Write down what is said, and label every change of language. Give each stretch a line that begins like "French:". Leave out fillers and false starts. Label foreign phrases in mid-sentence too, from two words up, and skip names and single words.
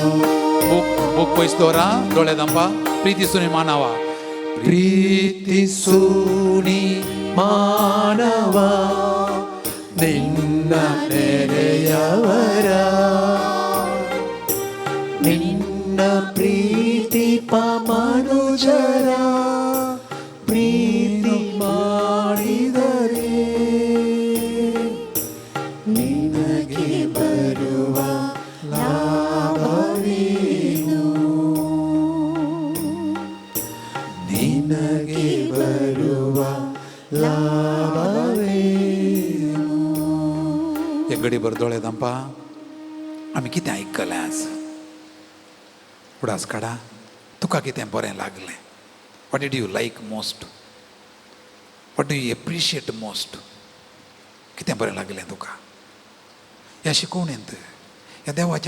Konkani: बूक पयस दवरा दोळे दांपा
Kannada: ಪ್ರೀತೀಸುನೀ ಮಾನಾವಾ ಪ್ರೀತಿಸು ನೀ ಮಾನವ ನಿನ್ನ ನೆರೆಯವರ ನಿನ್ನ ಪ್ರೀತಿ ಮನುಜರ ಪ್ರೀತಿ ಮಾಡಿದರೆ ನಿನಗೆ ಬರುವ ಲಾಭವೇನು ನಿನಗೆ ಬರುವ ಲಾಭವೇನು
Konkani: एक घडी भर दोळे दांपा आमी कितें आयकलें आज उडास काडा तुका कितें बरें लागलें
English: what did you like most what do you appreciate most
Konkani: कितें बरें लागलें तुका ह्या शिकोवणेंत ह्या देवाच्या